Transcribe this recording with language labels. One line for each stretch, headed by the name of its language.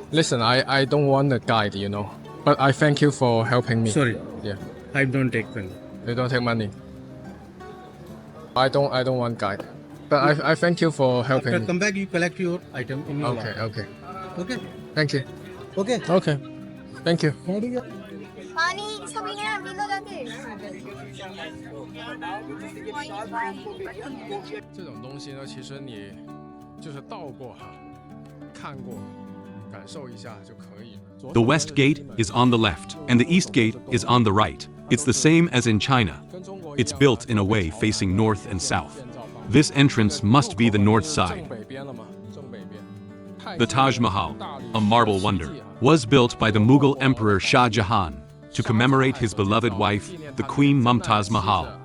English: Listen, I don't want a guide, you know. But I thank you for helping me. Sorry, Yeah. I don't take money. You don't take money. I don't want guide. But I thank you for helping After me. come back, you collect your item in your Okay, wallet. okay. Okay. Thank you. Okay. Okay. Thank you.
Hindi: पानी इसका भी है अभी लो जाके
Chinese: 这种东西呢，其实你就是到过哈，看过，感受一下就可以了。
English: The West Gate is on the left, and the East Gate is on the right. It's the same as in China. It's built in a way facing north and south. This entrance must be the north side.
Chinese: 正北边了嘛，正北边。
English: The Taj Mahal, a marble wonder, was built by the Mughal Emperor Shah Jahan to commemorate his beloved wife, the Queen Mumtaz Mahal.